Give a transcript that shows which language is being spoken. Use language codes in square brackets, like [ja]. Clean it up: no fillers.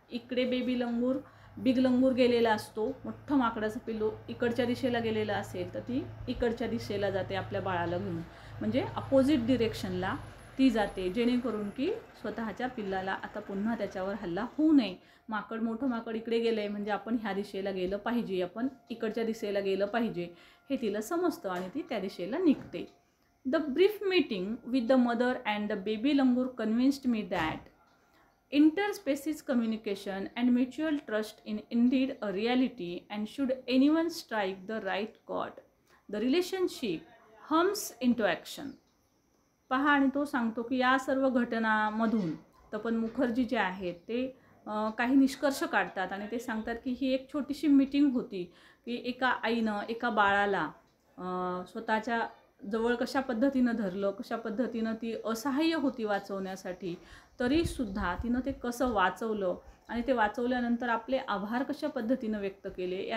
[mr] इकडे बिग लंगूर गेलेला असतो, मोठं माकडाचं पिल्लू इकडच्या दिशेला गेलेला असेल तर ती इकडच्या दिशेला जाते आपल्या बाळाला घेऊन. म्हणजे अपोजिट डिरेक्शनला ती जाते, जेणेकरून की स्वतःच्या पिल्लाला आता पुन्हा त्याच्यावर हल्ला होऊ नये. मोठं माकड इकडे गेलं आहे म्हणजे आपण ह्या दिशेला गेलं पाहिजे, आपण इकडच्या दिशेला गेलं पाहिजे हे तिला समजतं आणि ती त्या दिशेला निघते. [en] The brief meeting with the mother and the baby langur convinced me that interspecies communication and mutual trust is indeed a reality, and should anyone strike the right chord, the relationship hums into action. [mr] पहा, आणि तो सांगतो की या सर्व घटनांमधून तपन मुखर्जी जे आहेत ते काही निष्कर्ष काढतात आणि ते सांगतात की ही एक छोटीशी मीटिंग होती की एका आईनं एका बाळाला स्वतःच्या जवळ कशा पद्धतीनं धरलं, कशा पद्धतीनं ती असहाय्य होती वाचवण्यासाठी, तरीसुद्धा तिनं ते कसं वाचवलं आणि ते वाचवल्यानंतर आपले आभार कशा पद्धतीनं व्यक्त केले.